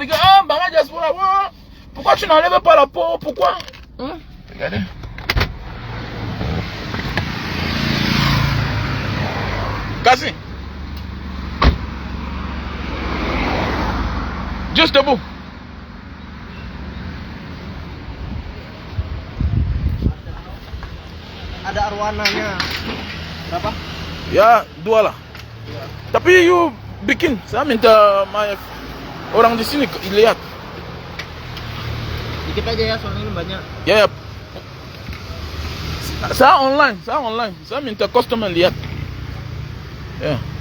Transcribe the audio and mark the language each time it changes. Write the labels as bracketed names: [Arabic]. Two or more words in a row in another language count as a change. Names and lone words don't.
[French] Regarde, ah, Mbanga Diaspora. Ouais. Pourquoi tu n'enlèves pas la peau? Pourquoi? Hein? Regardez. Cassé. Juste debout. [Indonesian] Ada arwananya. Berapa? Ya, 2 lah. Tapi you bikin, saya minta orang di sini lihat. Dikit aja ya, soalnya ini banyak. Ya, ya. Saya online. Saya minta customer lihat. Ya.